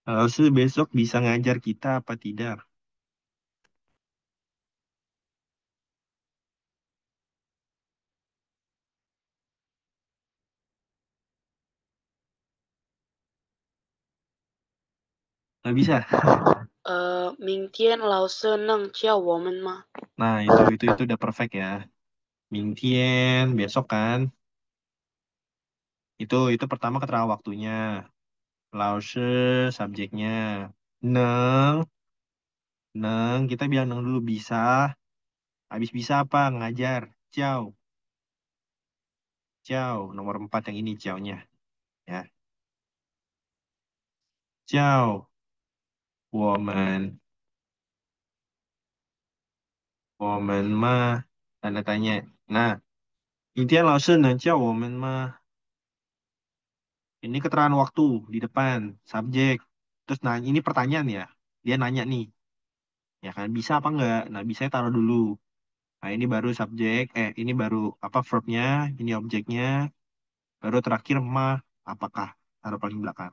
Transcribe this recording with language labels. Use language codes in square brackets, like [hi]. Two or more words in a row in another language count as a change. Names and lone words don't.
[id] Lause besok bisa ngajar kita apa tidak? Nggak bisa. [zh] 明天老师能叫我们吗？ [id] Nah, itu udah perfect ya. Mingtien, besok kan. Itu pertama keterangan waktunya. Lause, subjeknya. Neng, neng, kita bilang neng dulu bisa. Habis bisa apa? Ngajar. [zh] 教，教. [id] Nomor 4 yang ini ciao-nya. Ya, [zh] 教，我们. 我们吗. [id] Tanda tanya. Nah, intinya [zh] 老师能教我们吗. [id] Ini keterangan waktu di depan. Subjek. Terus nah, ini pertanyaan ya. Dia nanya nih. Ya kan, bisa apa enggak? Nah, bisa taruh dulu. Nah, ini baru subjek, ini baru apa verbnya, ini objeknya, baru terakhir apakah, taruh paling belakang.